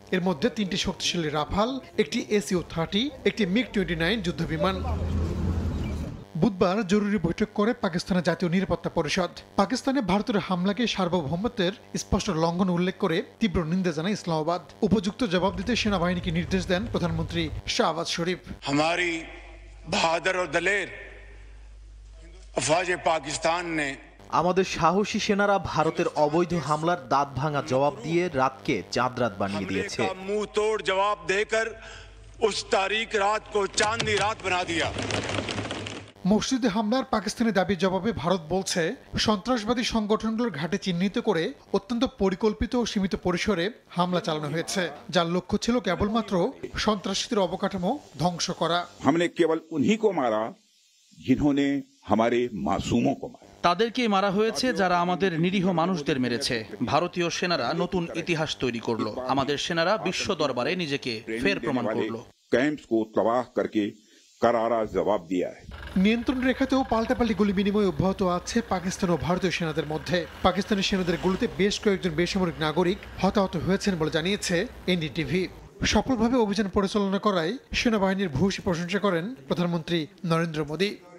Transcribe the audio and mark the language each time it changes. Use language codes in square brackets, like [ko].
[bn] এর মধ্যে 3টি শক্তিশালী রাফাল, একটি SU-30, একটি MiG-29 যুদ্ধবিমান। বুধবার জরুরি বৈঠক করে পাকিস্তানের জাতীয় নিরাপত্তা পরিষদ। পাকিস্তানে ভারতের হামলাকে সার্বভৌমত্বের স্পষ্ট লঙ্ঘন উল্লেখ করে তীব্র নিন্দা জানায় ইসলামাবাদ। উপযুক্ত জবাব দিতে সেনাবাহিনীকে নির্দেশ দেন প্রধানমন্ত্রী শাহবাজ শরীফ। [hi] हमारी बहादुर और दलेर अफवाज पाकिस्तान ने [bn] আমাদের সাহসী সেনারা ভারতের অবৈধ হামলার দাঁত ভাঙা জবাব দিয়ে রাতকে চাঁদ রাত বানিয়ে দিয়েছে। [hi] मुंह तोड़ जवाब देकर उस तारीख रात को चांदनी रात बना दिया। [bn] মসজিদে হামলার পাকিস্তানের দাবির জবাবে ভারত বলছে, সন্ত্রাসবাদী সংগঠনগুলোর ঘাঁটি চিহ্নিত করে অত্যন্ত পরিকল্পিত ও সীমিত পরিসরে হামলা চালানো হয়েছে, যার লক্ষ্য ছিল কেবলমাত্র সন্ত্রাসীদের অবকাঠামো ধ্বংস করা। [hi] हमने केवल उन्हीं को मारा जिन्होंने हमारे मासूमों को मारा। [bn] তাদেরকেই মারা হয়েছে যারা আমাদের নিরীহ মানুষদের মেরেছে। ভারতীয় সেনারা নতুন ইতিহাস তৈরি করলো। আমাদের সেনারা বিশ্ব দরবারে নিজেকে ফের প্রমাণ করলো। [hi] कैंप्स को तबाह करके करारा जवाब दिया है। [bn] নিয়ন্ত্রণ রেখাতেও পাল্টাপাল্টি গুলি বিনিময় অব্যাহত আছে পাকিস্তান ও ভারতীয় সেনাদের মধ্যে। পাকিস্তানি সেনাদের গুলিতে বেশ কয়েকজন বেসামরিক নাগরিক হতাহত হয়েছেন বলে জানিয়েছে এনডিটিভি। সফলভাবে অভিযান পরিচালনা করায় সেনাবাহিনীর ভূয়সী প্রশংসা করেন প্রধানমন্ত্রী নরেন্দ্র মোদী।